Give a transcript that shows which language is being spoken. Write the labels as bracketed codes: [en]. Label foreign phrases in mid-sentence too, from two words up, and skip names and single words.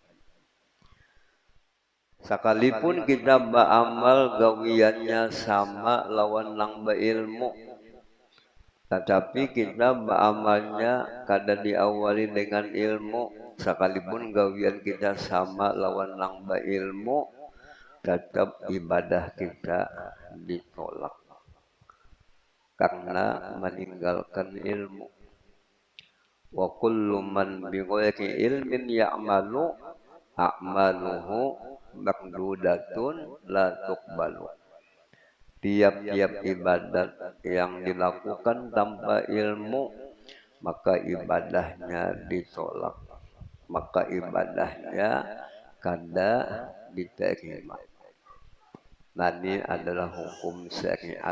[bjn] Sekalipun kita beramal gawiannya sama lawan nang berilmu, tetapi kita beramalnya kada diawali dengan ilmu. Sekalipun gawian kita sama lawan nang berilmu, tetap ibadah kita ditolak karena meninggalkan ilmu. [ar] وكل من بغير علم يعمل أعماله مردودة لا تقبل. [bjn] Tiap-tiap ibadat yang dilakukan tanpa ilmu, maka ibadahnya ditolak, maka ibadahnya kada diterima. Nah, ini adalah hukum syariat.